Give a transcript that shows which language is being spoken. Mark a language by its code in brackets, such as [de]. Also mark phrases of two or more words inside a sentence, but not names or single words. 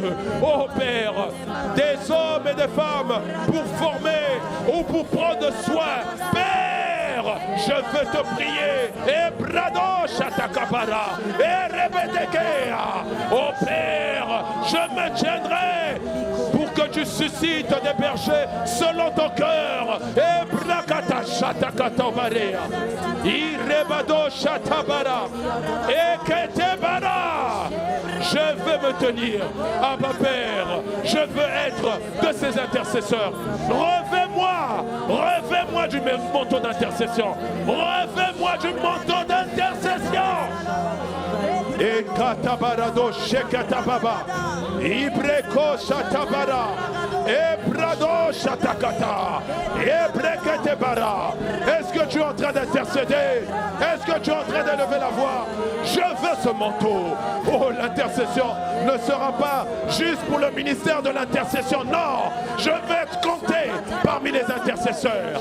[fr] Oh Père, des hommes et des femmes pour former ou pour prendre soin, Père, je veux te prier. Et brado shatakabara, et rebedekea. Oh Père, je me tiendrai pour que tu suscites des bergers selon ton cœur. Et brakata shatakatobarea, irebado shatabara, et ketebara. Je veux me tenir, Abba Père, je veux être de ces intercesseurs. Revêt-moi du manteau d'intercession. Revêt-moi du manteau d'intercession. Et katabarado shekatababa, ibreko shatabara, et brado shatakata, et breketebara. Est-ce que tu es en train d'intercéder? Est-ce que tu es en train d'élever la voix? Je veux ce manteau. Oh, l'intercession ne sera pas juste pour le ministère de l'intercession. Non, je veux être compté parmi les intercesseurs.